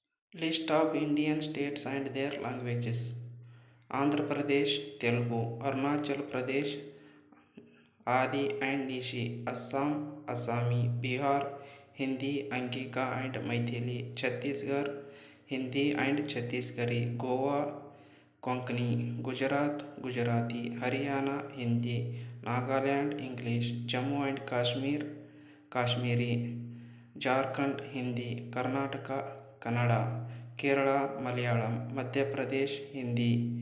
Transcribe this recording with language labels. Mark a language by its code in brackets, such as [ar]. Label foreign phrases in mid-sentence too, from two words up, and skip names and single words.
[en] List of Indian states and their languages: Andhra Pradesh Telugu, Arunachal Pradesh Adi and Nishi, Assam Assami, Bihar Hindi, Angika and Maithili, Chhattisgarh Hindi and Chhattisgarhi, Goa Konkani, Gujarat Gujarati, Haryana Hindi, Nagaland English, Jammu and Kashmir Kashmiri, Jharkhand Hindi, Karnataka Kannada, Kerala Malayalam, Madhya Pradesh Hindi,